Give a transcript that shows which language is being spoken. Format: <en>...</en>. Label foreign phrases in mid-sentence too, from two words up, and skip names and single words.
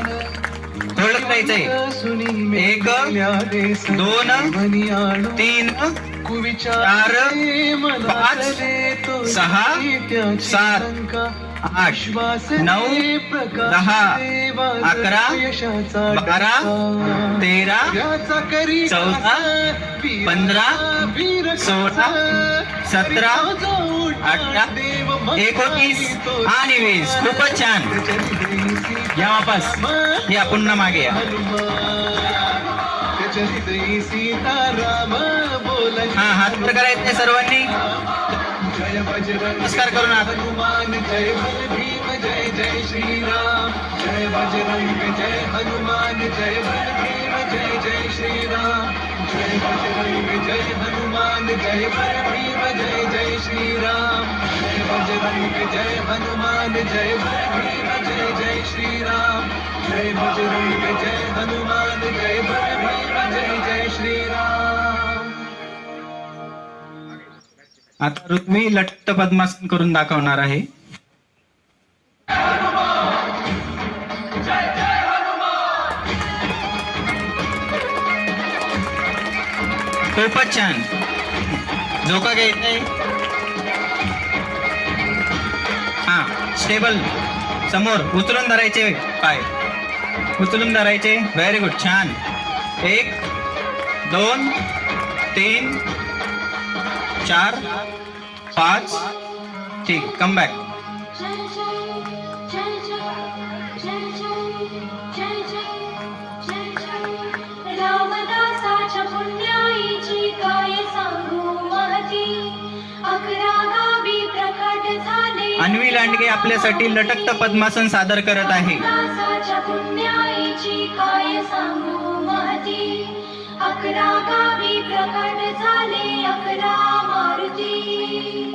<mr>थोडं जायचंय 1 2 3 4 5 6 7 8 9 10 11 12 13 14 15 16 17 18 19 आणि 20 खूपच छान या वापस या पुन्हा मागे या त्याच्या हृदयी सीताराम बोला हा हात वर करायचे सर्वांनी जय बजरंग नमस्कार करून हात</mr> <hi>हनुमान जय बल भीम जय जय श्रीराम जय बजरंग जय हनुमान जय बल भीम जय जय श्रीराम जय बजरंग जय हनुमान जय बल भीम जय जय श्रीराम जय बजरंग जय हनुमान जय बल भीम जय जय श्रीराम जय बजरंग जय हनुमान जय बल भीम जय जय श्रीराम</hi> <mr>आता ऋत्वी लट्ट पद्मासन करून दाखवणार आहे खूपच छान झोका घ्यायचंय हा स्टेबल समोर उचलून धरायचे पाय उचलून धरायचे</mr> <en>very good</en> <mr>छान 1 2 3 4 5 ठीक</mr> <en>come back</en> <mr>जय जय जय जय जय जय जय जय जय रामदासाच्या पुण्याईची काय सांगू महती 11 गावी प्रकट झाले अन्वी लांडगे आपल्यासाठी लटकत पद्मासन सादर करत आहे रामदासाच्या पुण्याईची आईची काय सांगू महती 11 गावी प्रकट झाले 11 मारुती</mr>